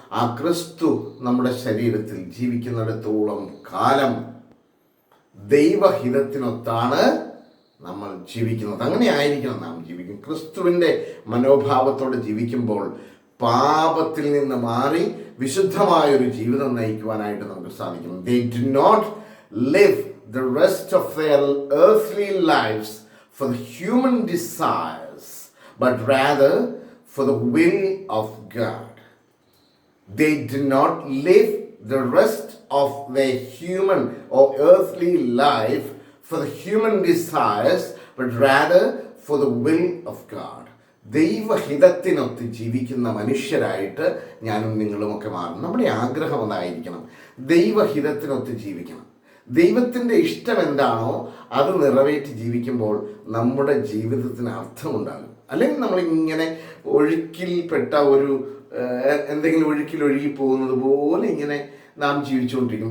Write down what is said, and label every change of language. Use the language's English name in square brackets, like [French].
[Malayalam] ആ ക്രിസ്തു നമ്മുടെ ശരീരത്തിൽ ജീവിക്കുന്നിടത്തോളം കാലം ദൈവഹിതത്തിനൊത്താണ് നമ്മൾ ജീവിക്കുന്നത്. അങ്ങനെ ആയിരിക്കണം നാം ജീവിക്കും. ക്രിസ്തുവിൻ്റെ മനോഭാവത്തോടെ ജീവിക്കുമ്പോൾ പാപത്തിൽ നിന്ന് മാറി വിശുദ്ധമായൊരു ജീവിതം നയിക്കുവാനായിട്ട് നമുക്ക് സാധിക്കും. [English] They do not live the rest of their earthly lives for the human desires, but rather for the will of God. They do not live the rest of their human or earthly life for the human desires, but rather for the will of God. [Malayalam] ദൈവഹിതത്തിനൊത്ത് ജീവിക്കുന്ന മനുഷ്യരായിട്ട് ഞാനും നിങ്ങളുമൊക്കെ മാറും. നമ്മുടെ ആഗ്രഹം അതായിരിക്കണം, ദൈവഹിതത്തിനൊത്ത് ജീവിക്കണം. ദൈവത്തിൻ്റെ ഇഷ്ടം എന്താണോ അത് നിറവേറ്റി ജീവിക്കുമ്പോൾ നമ്മുടെ ജീവിതത്തിന് അർത്ഥമുണ്ടാകും. അല്ലെങ്കിൽ നമ്മളിങ്ങനെ ഒഴുക്കിൽപ്പെട്ട ഒരു എന്തെങ്കിലും ഒഴുക്കിൽ ഒഴുകി പോകുന്നത് പോലെ ഇങ്ങനെ നാം ജീവിച്ചുകൊണ്ടിരിക്കും.